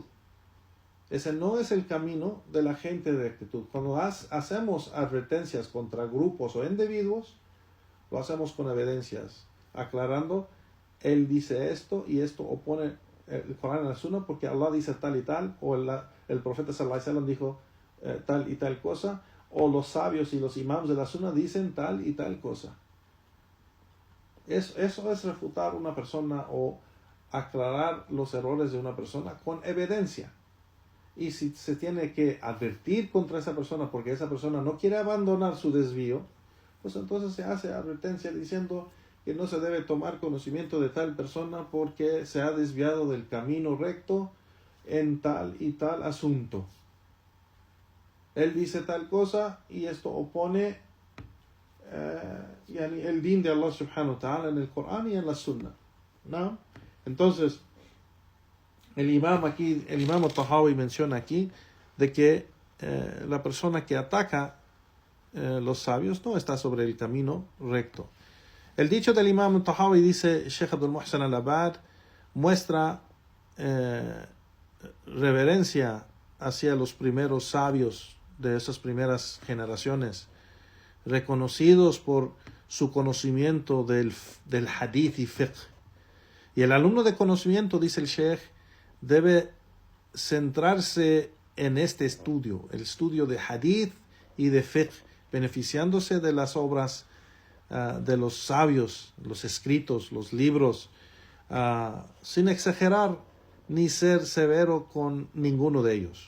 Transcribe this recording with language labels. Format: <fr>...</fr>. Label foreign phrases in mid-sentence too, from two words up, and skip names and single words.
<es>Ese no es el camino de la gente de rectitud. Cuando hacemos advertencias contra grupos o individuos, lo hacemos con evidencias, aclarando, él dice esto y esto opone el Corán y la Sunnah porque Allah dice tal y tal, o el profeta</es> <ar>صلى الله عليه وسلم</ar> <es>dijo tal y tal cosa, o los sabios y los imams de la Sunnah dicen tal y tal cosa. Eso es refutar una persona o aclarar los errores de una persona con evidencia. Y si se tiene que advertir contra esa persona porque esa persona no quiere abandonar su desvío, pues entonces se hace advertencia diciendo que no se debe tomar conocimiento de tal persona porque se ha desviado del camino recto en tal y tal asunto. Él dice tal cosa y esto opone el din de Allah</es> <ar>سبحانه وتعالى</ar> <es>en el Corán y en la Sunna, ¿no? Entonces, el imam al-Tahawi menciona aquí de que la persona que ataca los sabios no está sobre el camino recto. El dicho del imam al-Tahawi, dice Sheikh Abdul Muhsin al-Abad, muestra reverencia hacia los primeros sabios de esas primeras generaciones, reconocidos por su conocimiento del hadith y fiqh. Y el alumno de conocimiento, dice el Sheikh, debe centrarse en este estudio, el estudio de hadith y de fiqh, beneficiándose de las obras de los sabios, los escritos, los libros, sin exagerar ni ser severo con ninguno de ellos.</es>